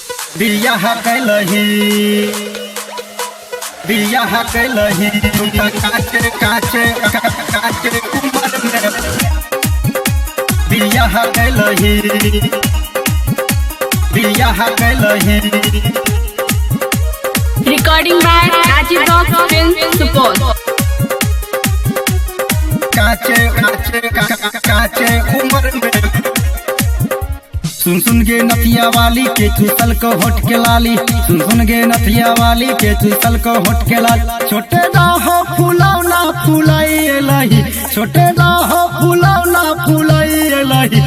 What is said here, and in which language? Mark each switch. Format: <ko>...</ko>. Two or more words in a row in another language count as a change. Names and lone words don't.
<mai>बियाह कैलही बियाह कैलही तू त काचे काचे काचे उम्र में बियाह कैलही बियाह कैलही।</mai> <en>Recording by Rajiv Rock Film Support.</en> <mai>काचे काचे काचे उम्र में सुन सुन गे नथिया वाली के चूसल को होट के लाली, सुन सुन गे नथिया वाली के चूसल को होट के लाली। छोटे ना हो फुलावना फुलाई लही, छोटे ना हो फुलावना फुलाई लही।</mai>